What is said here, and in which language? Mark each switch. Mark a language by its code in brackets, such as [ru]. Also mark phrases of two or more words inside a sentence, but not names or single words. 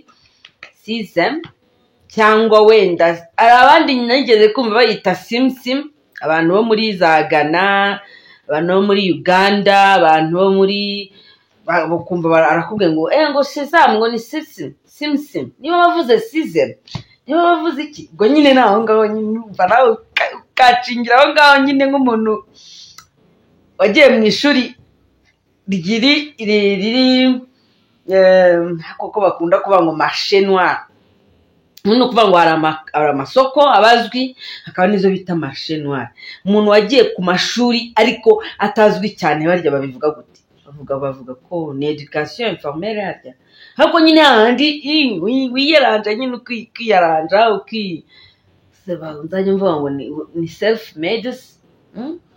[rw] Sesame cyangwa wenda ari abandi nageze kumva bayita simsim, abantu bo muri za Ghana, abantu bo muri Uganda, abantu bo muri bakumva barakubwiye ngo sesame ngo ni simsim. Niba bavuze sesame, niba bavuze iki? Ngo nyine naho ngaho nyine umva nawe ukacingira aho ngaho nyine nk'umuntu wagiye mu ishuri riri koko bakunda kuvuga ngo [fr] marché noir. [rw] Ni ukuvuga ngo hari amasoko abazwi, hakaba n'izo bita [fr] marché noir. [rw] Umuntu wagiye ku mashuri ariko atazwi cyane barya babivuga gute? Bavuga ko ni [fr] education informelle [rw] harya. Hako nyine handi wiyaranja nyine ukiyaranja nzajya mvuga ngo ni [en] self made.